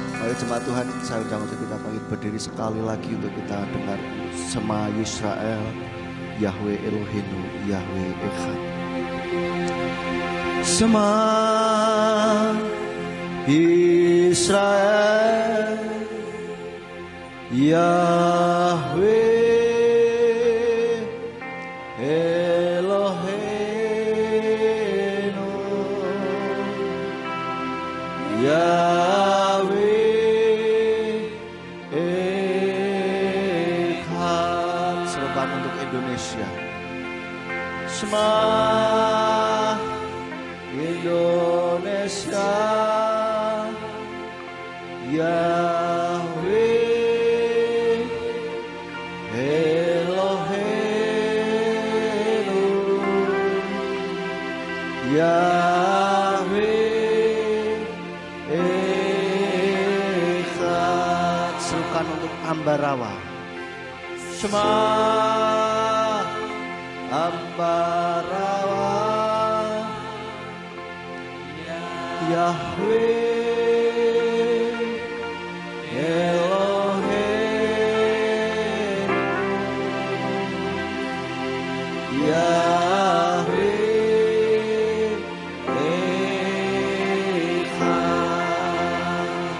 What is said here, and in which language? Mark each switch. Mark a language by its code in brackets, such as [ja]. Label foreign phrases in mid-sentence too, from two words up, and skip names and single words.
[id] Jemaat Tuhan, saya undang untuk kita bangkit berdiri sekali lagi untuk kita dengar [he] שמע ישראל, יהוה אלוהינו, יהוה אחד. שמע ישראל, יהוה אלוהינו, יהוה אחד. [id] Serukan untuk Indonesia. [he] Shema Indonesia, יהוה אלוהינו, יהוה אחד. [id] Serukan untuk Ambarawa. [he] שמע Ambarawa, יהוה אלוהינו, יהוה אחד.